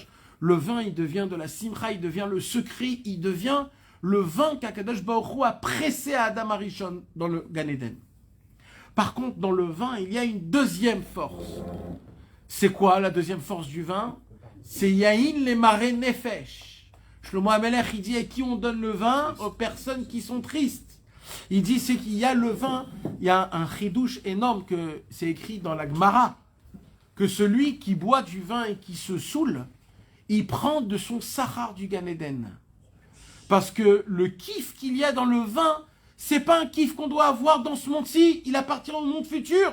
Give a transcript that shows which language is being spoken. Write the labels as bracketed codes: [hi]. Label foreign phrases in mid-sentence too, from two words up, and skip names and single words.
[fr] Le vin, il devient de la simcha, il devient le secret, il devient le vin qu' [he] הקדוש ברוך הוא [fr] a pressé à [he] אדם הראשון [fr] dans le [he] גן עדן. [fr] Par contre, dans le vin, il y a une deuxième force. C'est quoi la deuxième force du vin? C'est [he] יין למרי נפש. [fr] Shlomo HaMelech, il dit à qui on donne le vin? Aux personnes qui sont tristes. Il dit c'est qu'il y a le vin, il y a un chidouche énorme que c'est écrit dans la Gemara, que celui qui boit du vin et qui se saoule, il prend de son sahar du [he] גן עדן. [fr] Parce que le kiff qu'il y a dans le vin, c'est pas un kiff qu'on doit avoir dans ce monde-ci, il appartient au monde futur.